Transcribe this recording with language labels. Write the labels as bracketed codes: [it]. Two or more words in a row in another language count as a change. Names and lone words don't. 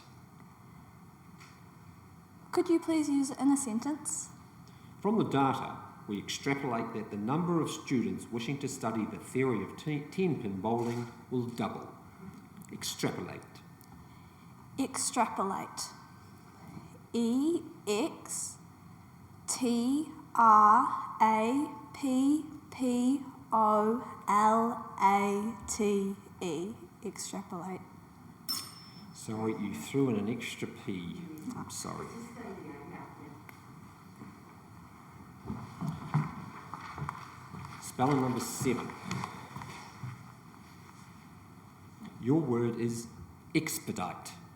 [en] Could you please use it in a sentence? From the data, we extrapolate that the number of students wishing to study the theory of 10-pin bowling will double. Extrapolate. Extrapolate. E-X-T-R-A-P-P-O-L-A-T-E. Extrapolate. Sorry, you threw in an extra P. I'm sorry. Spelling number 7. Your word is expedite.